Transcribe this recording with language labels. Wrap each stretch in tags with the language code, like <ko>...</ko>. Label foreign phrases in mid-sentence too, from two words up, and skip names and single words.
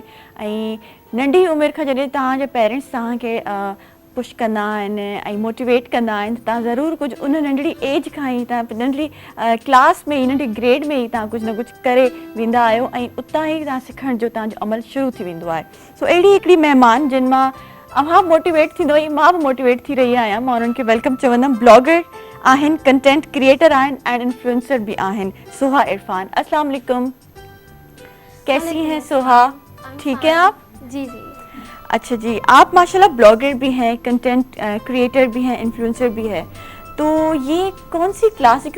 <sd>ऐं नंढी उमिरि खां जॾहिं तव्हांजे पेरेंट्स तव्हांखे पुश कंदा आहिनि ऐं मोटिवेट कंदा आहिनि त तव्हां ज़रूरु कुझु उन नंढड़ी एज खां ई तव्हां नंढड़ी क्लास में ई नंढी ग्रेड में ई तव्हां कुझु न कुझु करे वेंदा आहियो ऐं उतां ई तव्हां सिखण जो तव्हांजो अमल शुरू थी वेंदो आहे। सो अहिड़ी हिकिड़ी महिमान जिन मां अवां मोटिवेट थींदो ऐं मां बि मोटिवेट थी रही आहियां। मां उन्हनि खे वेलकम चवंदमि। ब्लॉगर आहिनि,</sd> <en>content creator</en> <sd>आहिनि</sd> <en>and influencer</en> <sd>भी आहिनि।</sd> <ur>سوہا عرفان,</ur> <ar>السلام عليكم,</ar> <ur>کیسی ہیں سوہا? ٹھیک ہے آپ? جی جی. اچھا جی، آپ ماشاءاللہ بلاگر بھی ہیں,</ur> <en>content creator</en> <ur>بھی ہیں، انفلوئنسر بھی ہے، تو یہ کون سی کلاس ہے?</ur>